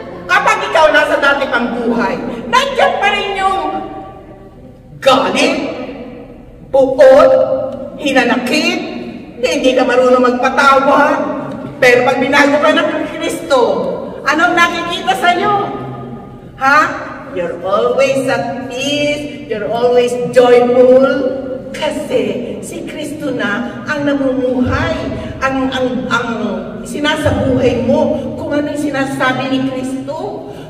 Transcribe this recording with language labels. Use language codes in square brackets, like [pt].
[tl] Kapag ikaw nasa dati pang buhay, nandiyan pa rin yung galit, bukod, hinanakit, hindi ka marunong magpatawad. Pero pag binago ka ng Kristo, anong nakikita sa'yo? [en] Ha? You're always at peace, you're always joyful. [tl] Kasi si Kristo na ang namumuhay, ang sinasabuhay mo kung ano yung sinasabi ni Kristo.